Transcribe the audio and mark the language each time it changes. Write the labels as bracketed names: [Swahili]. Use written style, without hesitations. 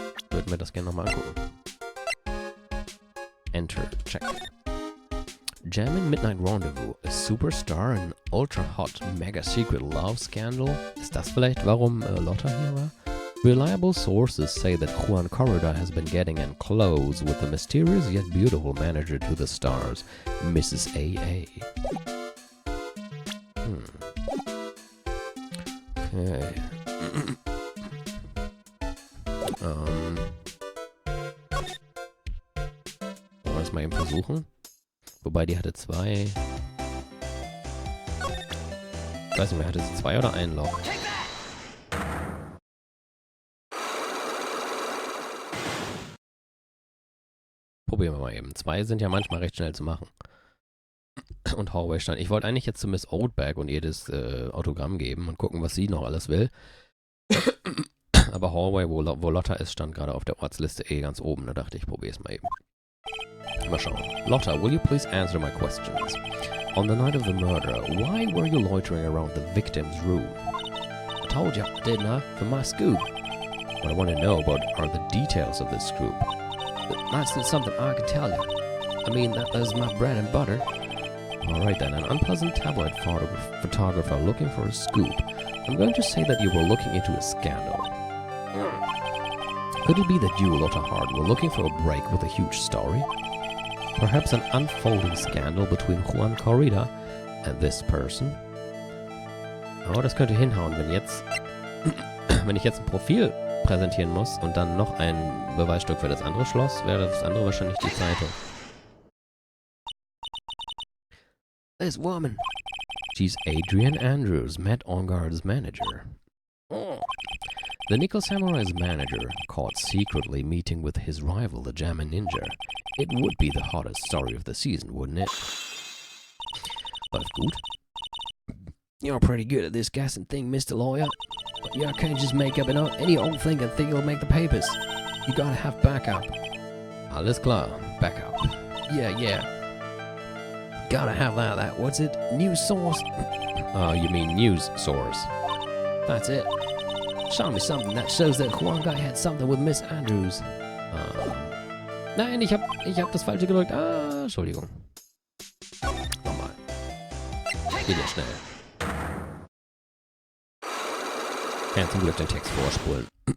[German] Würden wir das gerne nochmal angucken. [English] Enter, check. Jamming Midnight Rendezvous, a superstar in ultra-hot mega-secret love scandal? [German] Ist das vielleicht, warum Lotta hier war? [English] Reliable sources say that Juan Corrida has been getting in close with the mysterious yet beautiful manager to the stars, Mrs. A.A. Okay. [German] Wollen wir das mal eben versuchen? Wobei, die hatte zwei... Ich weiß nicht mehr, hatte sie zwei oder ein Loch? Probieren wir mal eben. Zwei sind ja manchmal recht schnell zu machen. Und Hallway stand. Ich wollte eigentlich jetzt zu Miss Oldbag und ihr das Autogramm geben und gucken, was sie noch alles will. Aber Hallway, wo Lotta ist, stand gerade auf der Ortsliste ganz oben. Da dachte ich, probier's mal eben. Mal schauen. [English] Lotta, will you please answer my questions? On the night of the murder, why were you loitering around the victim's room? I told you, didn't I? For my scoop. What I want to know about are the details of this scoop. That's not something I can tell you. I mean, that is my bread and butter. Alright then, an unpleasant tabloid photographer looking for a scoop. I'm going to say that you were looking into a scandal. Could it be that you, Lotta Hart, were looking for a break with a huge story? Perhaps an unfolding scandal between Juan Corrida and this person? [German] Oh, das könnte hinhauen, wenn ich jetzt ein Profil präsentieren muss und dann noch ein Beweisstück für das andere Schloss, wäre das andere wahrscheinlich die Zeitung. [English] This woman. She's Adrian Andrews, Matt aRdW's manager. The Nickel Samurai's manager caught secretly meeting with his rival, the Jammin Ninja. It would be the hottest story of the season, wouldn't it? [German] Läuft gut. [English] You're pretty good at this guessing thing, Mr. Lawyer. But you can't just make up any old thing and think it'll make the papers. You gotta have backup. [German] Alles klar. Backup. [English] Yeah. Gotta have that, what's it? News source? You mean news source. That's it. Show me something that shows that Juan guy had something with Miss Andrews. [German] Nein, ich hab das Falsche gedrückt. Entschuldigung. Nochmal. Geht ja schnell. Kann zum Glück den Text vorspulen.